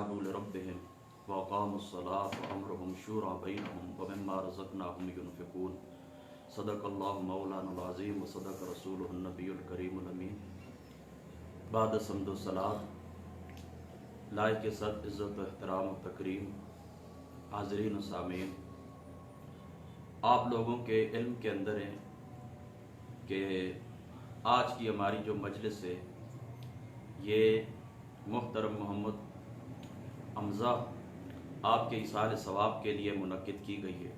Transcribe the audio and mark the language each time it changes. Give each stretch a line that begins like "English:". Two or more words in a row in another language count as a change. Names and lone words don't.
Arabic: استجابوا لربهم وأقاموا الصلاة وأمرهم شورى بينهم ومما رزقناهم ينفقون. صدق الله مولانا العظيم وصدق رسوله النبي الكريم الأمين.
Hindi: बाद समदो सलात लायक सद इज़्ज़त व एहतराम व तकरीम हाज़रीन व सामीन, आप लोगों के इल्म के अंदर है कि आज की हमारी जो मजलिस है ये मुहतरम मोहम्मद हमज़ा आपके इसाल सवाब के लिए मुनक्किद की गई है।